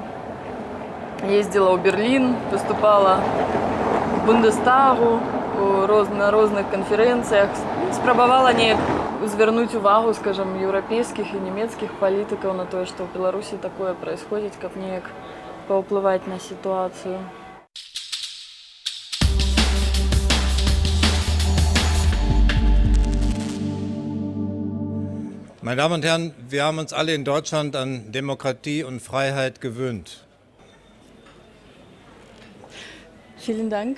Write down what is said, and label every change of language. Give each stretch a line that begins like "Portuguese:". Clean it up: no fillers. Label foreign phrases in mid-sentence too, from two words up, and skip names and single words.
Belarusian: Ездзіла ў Берлін, выступала в Бундестагу, на розных канферэнцыях. Спрабавала неяк звярнуць увагу, скажем, еўрапейскіх і нямецкіх палітыкаў на тое, што ў Беларусі такое праисходзіць, каб неяк паўплываць на ситуацию.
German: Meine Damen und Herren, wir haben uns alle in Deutschland an Demokratie und Freiheit gewöhnt. Vielen Dank.